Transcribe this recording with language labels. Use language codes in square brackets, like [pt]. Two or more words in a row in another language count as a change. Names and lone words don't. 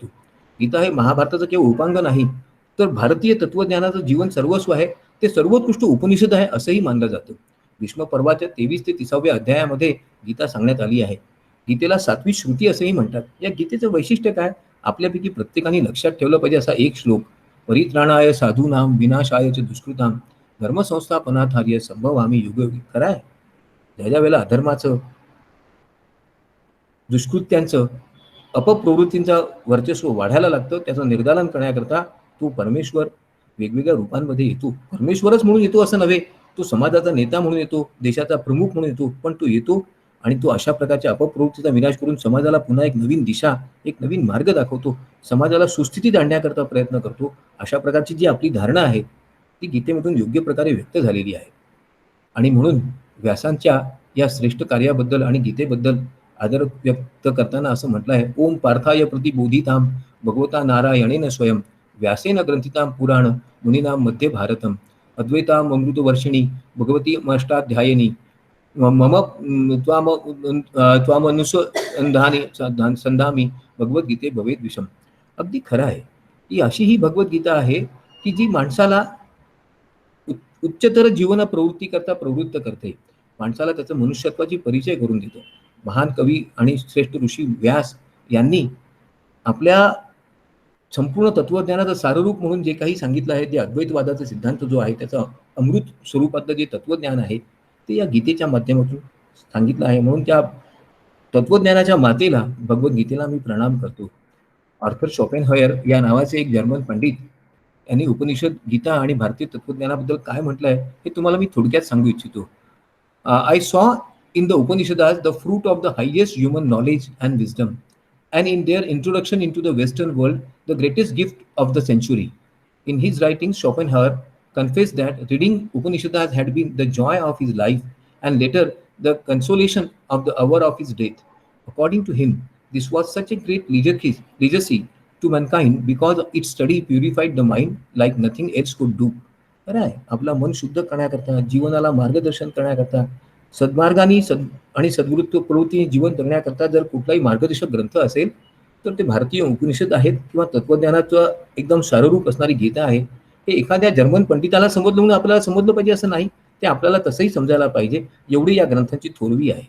[mr] गीता हे महाभारताचं केवळ उपांग नाही तर भारतीय तत्वज्ञानाचं जीवन सर्वस्व आहे. ते सर्वोत्कृष्ट उपनिषद आहे असंही मानलं जातं. भीष्म पर्वाच्या 23 ते 30व्या अध्यायामध्ये गीता सांगण्यात आली आहे. गीतेला 7वी श्रुती असंही म्हणतात. या गीतेचं वैशिष्ट्य काय? आपल्यापैकी प्रत्येकाने लक्षात ठेवलं पाहिजे असा एक श्लोक, [sa] परित्राणाय साधूनाम विनाशाय च दुष्कृताम धर्मसंस्थापनार्थाय संभवामी युगयुगी. [mr] खरं आहे, ज्या वेळेला अधर्माचं, दुष्कृत्यांचं, अपप्रवृत्तींचं वर्चस्व वाढायला लागतं, त्याचं निर्दालन करण्याकरता तो परमेश्वर वेगवेगळ्या रूपांमध्ये येतो. परमेश्वरच म्हणून येतो असं नव्हे, तो समाजाचा नेता म्हणून येतो, देशाचा प्रमुख म्हणून येतो, पण तो येतो आणि तो अशा प्रकारच्या अपप्रवृत्तीचा विनाश करून समाजाला पुन्हा एक नवीन दिशा, एक नवीन मार्ग दाखवतो, समाजाला सुस्थितीत आणण्याकरता प्रयत्न करतो. अशा प्रकारची जी आपली धारणा आहे ती गीतेमधून योग्य प्रकारे व्यक्त झालेली आहे. आणि म्हणून व्यासांच्या या श्रेष्ठ कार्याबद्दल आणि गीतेबद्दल आदर व्यक्त करताना असं म्हटलं आहे, [sa] ओम पार्थाय प्रतिबोधिताम भगवता नारायणेन स्वयं व्यासेन ग्रंथिताम पुराण मुनीनाम मध्ये भारतम अद्वैताम अमृतवर्षिणी भगवती अष्टाध्यायिनी मम त्वामनुसंधानी संधामी भगवद्गीते भवेद विषम. [mr] अगदी खरं आहे की अशी ही भगवद्गीता आहे की जी माणसाला उच्चतर जीवन प्रवृत्ती करता प्रवृत्त करते, माणसाला त्याचं मनुष्यत्वाची परिचय करून देतो. महान कवी आणि श्रेष्ठ ऋषी व्यास यांनी आपल्या संपूर्ण तत्वज्ञानाचं साररूप म्हणून जे काही सांगितलं आहे, ते अद्वैतवादाचा सिद्धांत जो आहे त्याचं अमृत स्वरूपातलं जे तत्वज्ञान आहे ते या गीतेच्या माध्यमातून सांगितलं आहे. म्हणून त्या तत्वज्ञानाच्या मातेला, भगवद्गीतेला मी प्रणाम करतो. आर्थर शॉपेनहॉयर या नावाचे एक जर्मन पंडित यांनी उपनिषद, गीता आणि भारतीय तत्वज्ञानाबद्दल काय म्हटलंय हे तुम्हाला मी थोडक्यात सांगू इच्छितो. [en] I saw in the Upanishads the fruit of the highest human knowledge and wisdom, and in their introduction into the Western world, the greatest gift of the century. In his writings, Schopenhauer confessed that reading Upanishads had been the joy of his life and later the consolation of the hour of his death. According to him, this was such a great legacy to mankind because it study purified the mind like nothing else could do. [mr] खरं आहे, आपला मन शुद्ध करण्याकरता, जीवनाला मार्गदर्शन करण्याकरता, सद्मार्गाने आणि सद्वृत्त प्रवृत्तीने जीवन जगण्याकरता जर कुठलाही मार्गदर्शक ग्रंथ असेल तर ते भारतीय उपनिषद आहेत किंवा तत्वज्ञानाचं एकदम साररूप असणारी गीता आहे. हे एखाद्या जर्मन पंडिताला समजलं म्हणून आपल्याला समजलं पाहिजे असं नाही, ते आपल्याला तसंही समजायला पाहिजे, एवढी या ग्रंथांची थोरवी आहे.